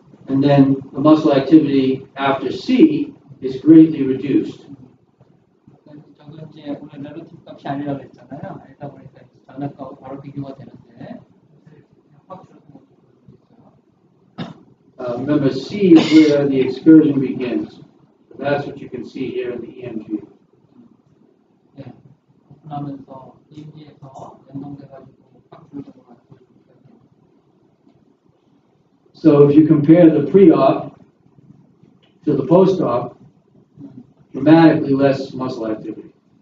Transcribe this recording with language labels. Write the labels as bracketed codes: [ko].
[en] And then the muscle activity after C is greatly reduced. [ko] 저건 이제 우리 렐러티브 값이 아니라고 했잖아요. 알다 보니까 전압값하고 바로 비교가 되는데 확 줄어든 모습을 있어요. [en] Remember, C is where the excursion begins. That's what you can see here in the EMG. [ko] 네, 오픈하면서 EMG에서 연동돼가지고 확 줄어든 걸 보여줄 수가 있습니다. [en] So if you compare the pre-op to the post-op, dramatically less muscle activity.